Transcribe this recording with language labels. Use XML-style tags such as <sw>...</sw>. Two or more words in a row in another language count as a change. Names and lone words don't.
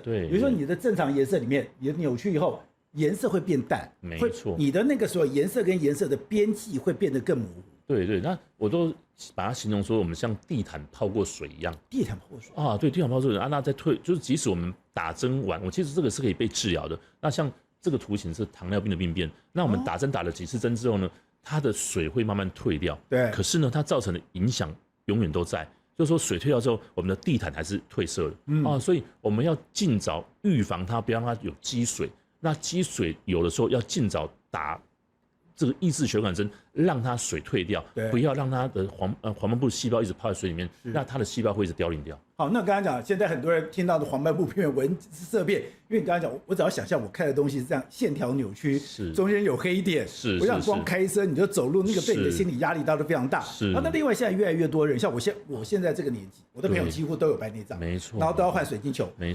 <zh>对，比如說你的正常顏色裡面，你的扭曲以後。顏色會變淡，沒錯，你的那個時候顏色跟顏色的邊際會變得更模糊。對，那我都把它形容說，我們像地毯泡過水一樣。地毯泡過水啊，對，地毯泡過水啊，那再退，就是即使我們打針完，我其實這個是可以被治療的。那像這個圖形是糖尿病的病變，那我們打針打了幾次針之後呢，它的水會慢慢退掉。對，可是呢，它造成的影響永遠都在，就是說水退掉之後，我們的地毯還是褪色的。所以我們要盡早預防它，不要讓它有積水。那積水有的時候要盡早打這個抑制血管針，讓它水退掉，不要讓它的黃斑部細胞一直泡在水裡面，那它的細胞會一直凋零掉。好，那剛剛講，現在很多人聽到的黃斑部病變、紋色變，因為你剛剛講，我只要想象我看的東西是這樣，線條扭曲，中間有黑點，我想光開車你就走路，那個對你的心理壓力都非常大。那另外現在越來越多人，像我現在這個年紀，我的朋友幾乎都有白內障，沒錯，然後都要換水晶球，沒錯。</zh>